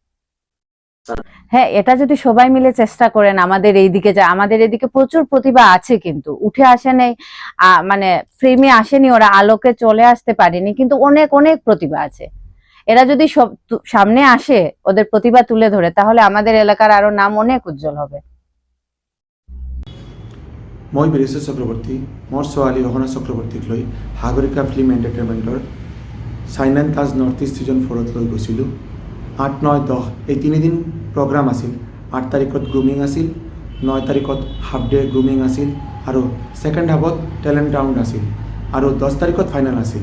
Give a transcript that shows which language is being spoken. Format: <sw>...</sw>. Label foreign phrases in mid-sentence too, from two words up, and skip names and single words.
<bn>হ্যাঁ, এটা যদি সবাই মিলে চেষ্টা করেন, আমাদের এইদিকে আমাদের এদিকে প্রচুর প্রতিভা আছে, কিন্তু উঠে আসে নেই, মানে ফ্রেমে আসেনি, ওরা আলোকে চলে আসতে পারেনি, কিন্তু অনেক অনেক প্রতিভা আছে। এরা যদি সব সামনে আসে, ওদের প্রতিভা তুলে ধরে, তাহলে আমাদের এলাকার আরো নাম অনেক উজ্জ্বল হবে।</bn> <as>মই বীৰেশ্বৰ চক্ৰৱৰ্তী মোৰ ছোৱালী অহনা চক্ৰৱৰ্তীক লৈ সাগৰিকা ফিল্ম এণ্টাৰটেইনমেণ্টৰ চাইন এণ্ড টাচ নৰ্থ ইষ্ট ছিজন 4ত লৈ গৈছিলোঁ। 8, 9, 10 এই 3 দিন প্ৰগ্ৰাম আছিল। 8 তাৰিখত গ্ৰুমিং আছিল, 9 তাৰিখত</as> <en>half day grooming</en> <as>আছিল আৰু ছেকেণ্ড হাফত</as> <en>talent round</en> <as>আছিল আৰু 10 তাৰিখত ফাইনেল আছিল।</as>